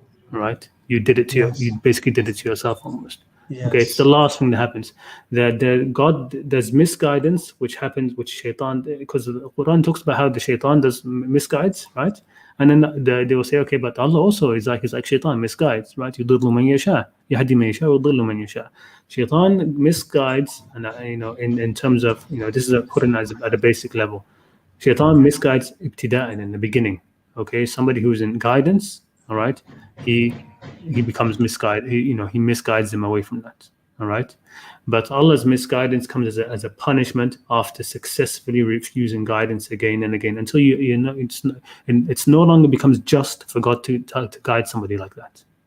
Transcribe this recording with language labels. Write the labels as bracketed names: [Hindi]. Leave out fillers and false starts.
[English] Right, you did it to you basically did it to yourself almost. Okay, it's the last thing that happens. There's misguidance which happens, which shaitan, because the Quran talks about how the shaitan does misguides, right? And then they will say, okay, but Allah also is like shaitan misguides, right? [Arabic] يضل من يشاء يهدي من يشاء ويضل من يشاء. [English] Shaitan misguides, and in terms of, this is put in at a basic level. Shaitan misguides ibtida'an, in the beginning. Okay, somebody who's in guidance, all right, he becomes misguided. He misguides them away from that. All right, but Allah's misguidance comes as a punishment after successfully refusing guidance again and again, until it's no longer becomes just for God to guide somebody like that.